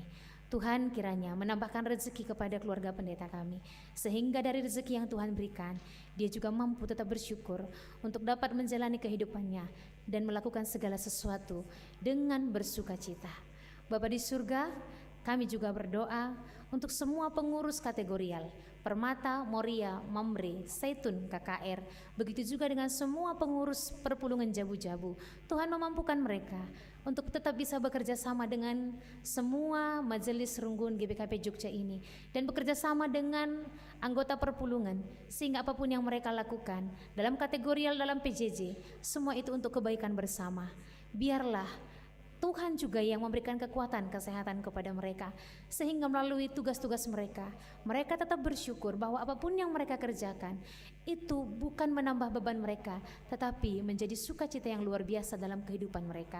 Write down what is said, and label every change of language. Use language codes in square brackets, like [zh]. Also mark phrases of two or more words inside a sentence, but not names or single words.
[id] Tuhan kiranya menambahkan rezeki kepada keluarga pendeta kami, sehingga dari rezeki yang Tuhan berikan, dia juga mampu tetap bersyukur untuk dapat menjalani kehidupannya dan melakukan segala sesuatu dengan bersukacita. Bapa di surga, kami juga berdoa untuk semua pengurus kategorial Permata, Moria, Mamre, Zaitun, KKR, begitu juga dengan semua pengurus perpulungan Jabu-Jabu. Tuhan memampukan mereka untuk tetap bisa bekerja sama dengan semua majelis runggun GBKP Jogja ini, dan bekerja sama dengan anggota perpulungan, sehingga apapun yang mereka lakukan dalam kategorial, dalam PJJ, semua itu untuk kebaikan bersama. Biarlah Tuhan juga yang memberikan kekuatan, kesehatan kepada mereka, sehingga melalui tugas-tugas mereka, mereka tetap bersyukur bahwa apapun yang mereka kerjakan itu bukan menambah beban mereka, tetapi menjadi sukacita yang luar biasa dalam kehidupan mereka.